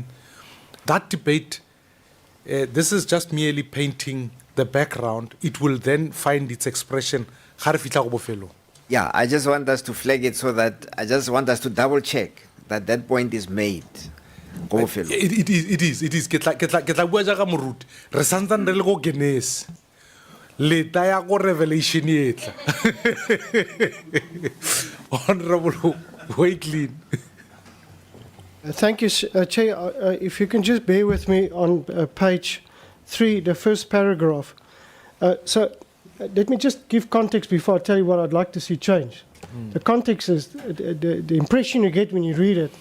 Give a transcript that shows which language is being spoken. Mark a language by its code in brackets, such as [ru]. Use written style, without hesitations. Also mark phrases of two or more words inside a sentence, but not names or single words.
[en] That debate, this is just merely painting the background. It will then find its expression. Yeah, I just want us to flag it so that I just want us to double check that that point is made. Go fellow. It is. [tn] Ke tla bua jaaka moruti. Re santsane re le go Genesis. Leta ya go Revelation e tla. [en] Honorable Wakelin. Thank you, Chair. If you can just bear with me on page 3, the first paragraph. Let me just give context before I tell you what I'd like to see change. The context is the impression you get when you read it.